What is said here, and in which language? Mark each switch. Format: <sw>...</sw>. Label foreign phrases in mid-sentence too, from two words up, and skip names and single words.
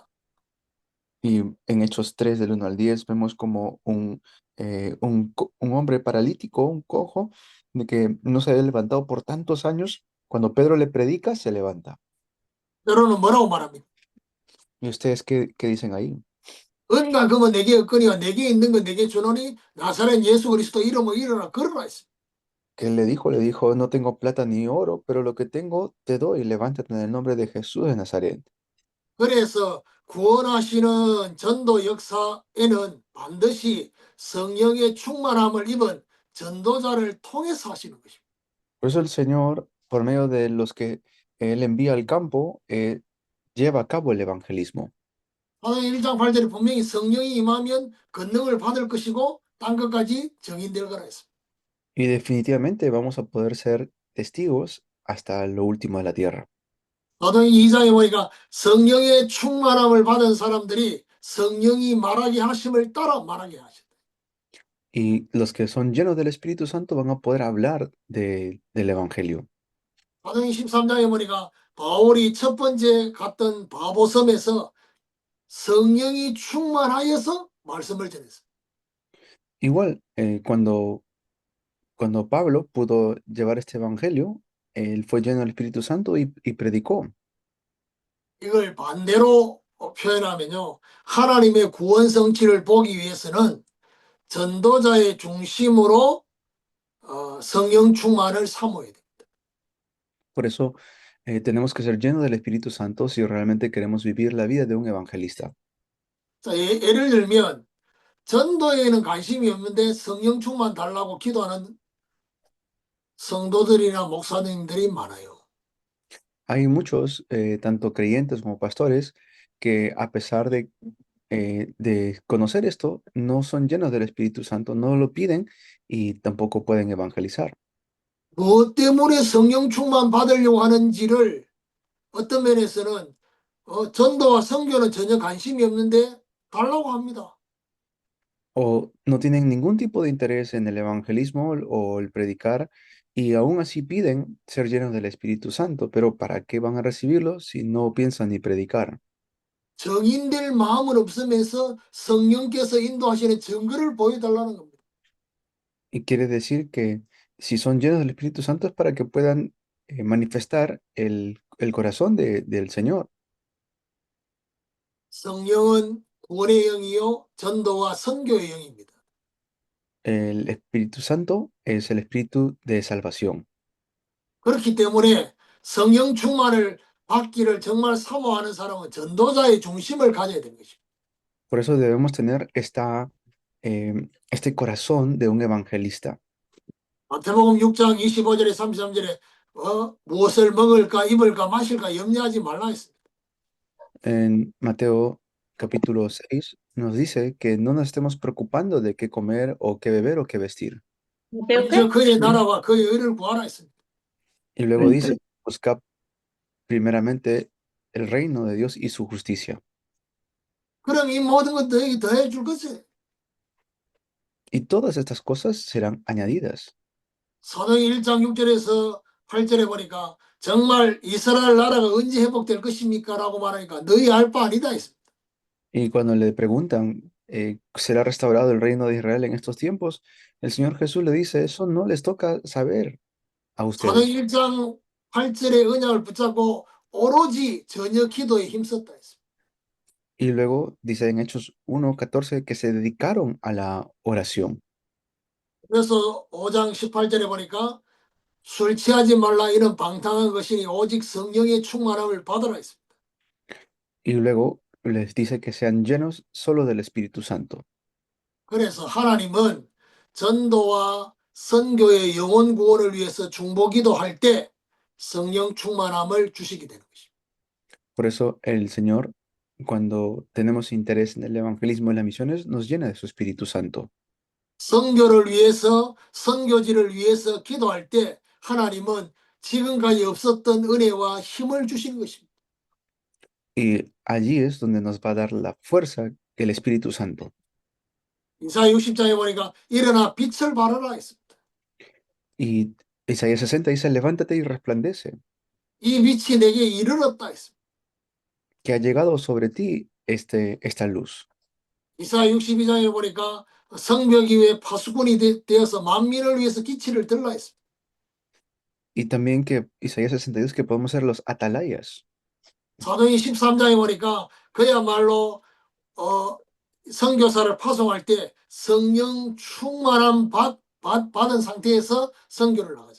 <es>Y en Hechos 3 del 1 al 10 vemos como un hombre paralítico, un cojo, de que no se había levantado por tantos años, cuando Pedro le predica, se levanta.</es> <ko>베드로는 뭐라고 말합니까?</ko> <es>¿Y ustedes qué dicen ahí?</es> <ko>은과 금은 내게 없거니와 내게 있는 건 내게 주노니 나사렛 예수 그리스도 이름으로 일어나 걸어라 했습니다.</ko> <es>¿Qué le dijo, no tengo plata ni oro, pero lo que tengo te doy, levántate en el nombre de Jesús de Nazaret.</es> <ko>그래서 구원하시는 전도 역사에는 반드시 성령의 충만함을 입은 전도자를 통해서 하시는 것입니다.</ko> <es>Por eso el Señor, por medio de los que Él envía al campo, lleva a cabo el evangelismo.</es> <ko>사도행 1장 8절에 분명히 성령이 임하면 권능을 받을 것이고 딴 것까지 정인될 거라 했습니다.</ko> <es>Y definitivamente vamos a poder ser testigos hasta lo último de la tierra.</es> <ko>사도행 2장에 보니까 성령의 충만함을 받은 사람들이 성령이 말하게 하심을 따라 말하게 하셨다.</ko> <es>Y los que son llenos del Espíritu Santo van a poder hablar del Evangelio.</es> <ko>사도행 13장에 보니까 바울이 첫 번째 갔던 바보섬에서 성령이 충만하여서 말씀을 전했습니다.</ko> <es>Igual, cuando Pablo pudo llevar este Evangelio, él fue lleno del Espíritu Santo y predicó.</es> <ko>이걸 반대로 표현하면요. 하나님의 구원 성취를 보기 위해서는 전도자의 중심으로 성령 충만을 사모해야 됩니다.</ko> <es>Por eso tenemos que ser llenos del Espíritu Santo si realmente queremos vivir la vida de un evangelista.</es> <ko>자, 예를 들면 전도에는 관심이 없는데 성령 충만 달라고 기도하는 성도들이나 목사님들이 많아요.</ko> <es>Hay muchos, tanto creyentes como pastores, que a pesar de conocer esto, no son llenos del Espíritu Santo, no lo piden y tampoco pueden evangelizar.</es> <ko>무엇 때문에 성령 충만 받으려고 하는지를 어떤 면에서는 전도와 선교는 전혀 관심이 없는데 달라고 합니다.</ko> <es>O no tienen ningún tipo de interés en el evangelismo o el predicar y aún así piden ser llenos del Espíritu Santo, pero ¿para qué van a recibirlo si no piensan ni predicar?</es> <ko>정인될 마음은 없으면서 성령께서 인도하시는 증거를 보여달라는 겁니다.</ko> <es>Y quiere decir que si son llenos del Espíritu Santo es para que puedan manifestar el corazón del Señor.</es> <ko>성령은 구원의 영이요 전도와 선교의 영입니다.</ko> <es>El Espíritu Santo es el Espíritu de salvación.</es> <ko>그렇기 때문에 성령 충만을 받기를 정말 사모하는 사람은 전도자의 중심을 가져야 되는 것입니다.</ko> <es>Por eso debemos tener este corazón de un evangelista.</es> <ko>마태복음 6장 25절에 33절에 무엇을 먹을까 입을까 마실까 염려하지 말라 했습니다.</ko> <es>En Mateo capítulo 6 nos dice que no nos estemos preocupando de qué comer o qué beber o qué vestir.</es> <ko>먼저 그의 나라와 그의 의를 구하라 했습니다.</ko> <es>Y luego dice, busca primeramente el reino de Dios y su justicia.</es> <ko>그럼 이 모든 것 너에게 더해 줄 것이.</ko> <es>Y todas estas cosas serán añadidas.</es> <ko>사도행 1장 6절에서 8절에 보니까 정말 이스라엘 나라가 언제 회복될 것입니까? 라고 말하니까 너희 알 바 아니다 했습니다.</ko> <es>Y cuando le preguntan, ¿será restaurado el reino de Israel en estos tiempos? El Señor Jesús le dice, eso no les toca saber a</es> <ko>사도행</ko> <es>ustedes.</es> <ko>1장 8절의 언약을 붙잡고 오로지 전혀 기도에 힘썼다 했습니다.</ko> <es>Y luego dice en Hechos 1:14 que se dedicaron a la oración.</es> <ko>그래서 5장 18절에 보니까 술 취하지 말라 이런 방탕한 것이니 오직 성령의 충만함을 받으라 했습니다.</ko> <es>Y luego les dice que sean llenos solo del Espíritu Santo.</es> <ko>그래서 하나님은 전도와 선교의 영혼 구원을 위해서 중보기도 할 때 성령 충만함을 주시게 되는 것입니다.</ko> <es>Por eso el Señor, cuando tenemos interés en el evangelismo y las misiones, nos llena de su Espíritu Santo.</es> <ko>선교를 위해서 선교지를 위해서 기도할 때 하나님은 지금까지 없었던 은혜와 힘을 주시는 것입니다.</ko> <es>Y allí es donde nos va a dar la fuerza el Espíritu Santo.</es> <ko>이사야 60장에 보니까 일어나 빛을 발하라 했습니다.</ko> <es>Y Isaías 60 dice, levántate y resplandece,</es> <ko>이 빛이 내게 이르렀다 했습니다.</ko> <es>que ha llegado sobre ti esta luz.</es> <ko>이사야 62장에 보니까 성벽이 왜 파수꾼이 되어서 만민을 위해서 기치를 들라 했습니다.</ko> <es>Y también que Isaías 62 que podemos ser los atalayas.</es> <ko>사도행 13장에 보니까 그야말로 선교사를 파송할 때 성령 충만함 받은 상태에서 선교를 나가잖아요.</ko>